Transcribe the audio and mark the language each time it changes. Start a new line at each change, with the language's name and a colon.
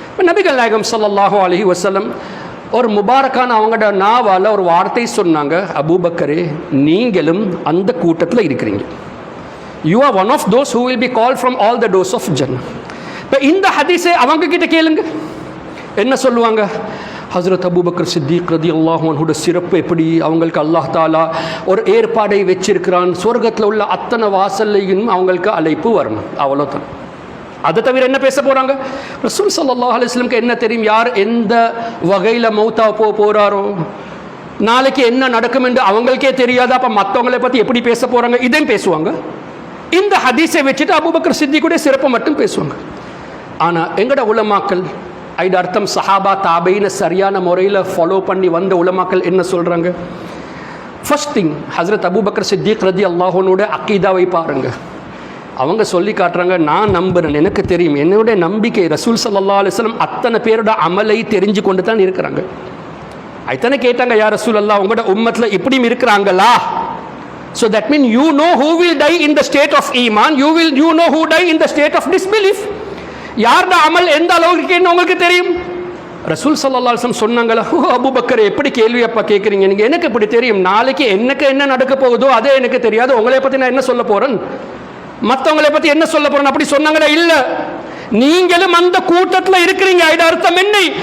Tamil: நபிகள் நாயகம் ஸல்லல்லாஹு அலைஹி வஸல்லம் ஒரு முபாரக்கான அவங்களோட நாவால் ஒரு வார்த்தை சொன்னாங்க, அபூபக்கரே நீங்களும் அந்த கூட்டத்தில் இருக்கிறீங்க.
English: You are one of those who will be called from all the doors of Jannah.
Tamil: இப்போ இந்த ஹதீஸை அவங்க கிட்ட கேளுங்க, என்ன சொல்லுவாங்க? ஹஸ்ரத் அபூபக்கர் சித்திக் ரலியல்லாஹு அன்ஹுவோட சிறப்பு எப்படி, அவங்களுக்கு அல்லாஹ் தாலா ஒரு ஏற்பாடை வச்சிருக்கிறான், சொர்க்கத்தில் உள்ள அத்தனை வாசல்லையும் அவங்களுக்கு அழைப்பு வரணும், அவ்வளோதான். அதை தவிர என்ன பேச போகிறாங்க? ரசூல் ஸல்லல்லாஹு அலைஹி வஸல்லம் என்ன தெரியும், யார் எந்த வகையில் மௌத்தா போகிறாரோ, நாளைக்கு என்ன நடக்கும் என்று அவங்களுக்கே தெரியாது. அப்போ மற்றவங்களை பற்றி எப்படி பேச போகிறாங்க? இதையும் பேசுவாங்க. இந்த ஹதீஸை வச்சுட்டு அபூபக்கர் சித்திக்குடைய சிறப்பை மட்டும் பேசுவாங்க. ஆனால் எங்கட உலமாக்கள், இது அர்த்தம் சஹாபா தாபையின சரியான முறையில் ஃபாலோ பண்ணி வந்த உலமாக்கள் என்ன சொல்கிறாங்க? First thing, Hazrat Abu Bakr Siddique ரலியல்லாஹு அன்ஹுவோட அக்கீதாவை பாருங்க. அவங்க சொல்லி காட்டுறாங்க, நான் நம்புறேன், எனக்கு தெரியும், என்னுடைய நம்பிக்கை ரசூல் ஸல்லல்லாஹு அலைஹி வஸல்லம் அத்தனை பேரோட அமலை தெரிஞ்சு கொண்டு தான் இருக்கிறாங்க. அத்தனை கேட்டாங்க, யா ரசூல் அல்லாஹ் உங்களோட உம்மத்தில் இப்படியும் இருக்கிறாங்களா?
English: So that means you know who will die in the state of iman, you know who die in the state of disbelief.
Tamil: யாரோட அமல் எந்த அளவுக்கு என்ன உங்களுக்கு தெரியும்? ரசூல் ஸல்லல்லாஹு அலைஹி வஸல்லம் சொன்னாங்களா, ஓ அபூபக்கர் எப்படி கேள்வி அப்பா கேட்குறீங்க நீங்கள்? எனக்கு எப்படி தெரியும்? நாளைக்கு எனக்கு என்ன நடக்க போகுதோ அதே எனக்கு தெரியாது, உங்களை பற்றி நான் என்ன சொல்ல போகிறேன், மற்றவங்களை பற்றி என்ன சொல்ல போகிறேன்? அப்படி சொன்னாங்களா? இல்லை, நீங்களும் அந்த கூட்டத்தில் இருக்கிறீங்க. இது அர்த்தம் என்ன?